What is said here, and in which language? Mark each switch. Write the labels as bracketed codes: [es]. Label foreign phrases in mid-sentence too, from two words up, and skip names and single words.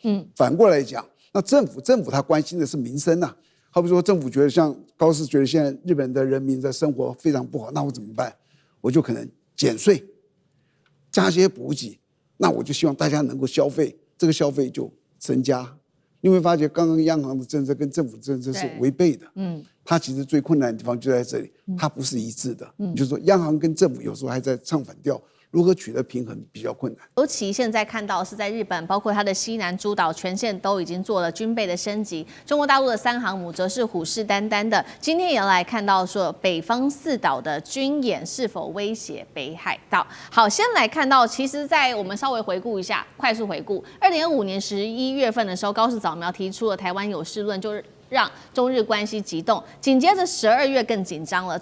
[zh] 反過來講，那政府他關心的是民生啊，好比說政府覺得像高市覺得現在日本的人民的生活非常不好，那我怎麼辦？我就可能減稅，加些補給，那我就希望大家能夠消費，這個消費就增加你會發覺剛剛央行的政策跟政府政策是違背的。它其實最困難的地方就在這裡，它不是一致的。就是說央行跟政府有時候還在唱反調。如何取得平衡比較困難，尤其現在看到是在日本，包括它的西南諸島全線都已經做了軍備的升級。中國大陸的3航母則是虎視眈眈的。今天也要來看到說北方4島的軍演是否威脅北海道。好，先來看到，其實，在我們稍微回顧一下，快速回顧，2025年11月份的時候，高市早苗提出了台灣有事論，就是讓中日關係急動，緊接着12月更緊張了。